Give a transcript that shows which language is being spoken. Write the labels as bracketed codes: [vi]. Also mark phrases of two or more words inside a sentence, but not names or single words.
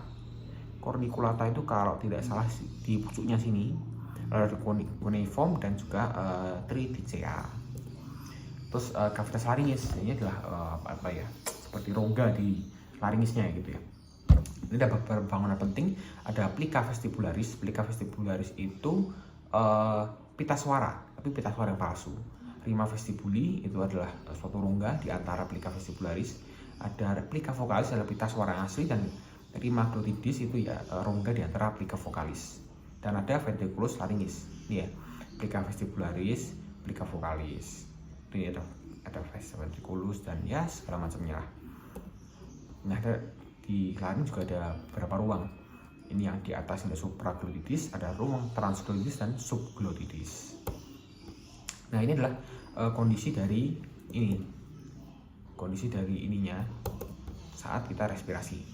[id] Corniculata itu kalau tidak salah di pucuknya sini. Lalu ada cuneiform dan juga tridicea. Terus [la] cavitas laryngis [id] ini adalah apa ya, seperti rongga di laringisnya gitu ya. Ini ada beberapa bangunan penting, ada [la] plica vestibularis. Plica vestibularis [id] itu pita suara, tapi pita suara yang palsu. [la] Rima vestibuli [id] itu adalah suatu rongga di antara [la] plica vestibularis. [id] Ada [la] plica vocalis, [id] adalah pita suara yang asli, dan [la] rima glottidis [id] itu ya rongga di antara [la] plica vocalis. [id] Dan ada [la] ventriculus laryngis. [id] Ini ya, [la] plica vestibularis, plica vocalis. [id] Ini ada ventriculus dan ya segala macamnya lah. Nah, di laring juga ada beberapa ruang. Ini yang di atas ada supraglotidis, ada ruang transglotidis dan subglotidis. Nah, ini adalah kondisi dari ininya saat kita respirasi.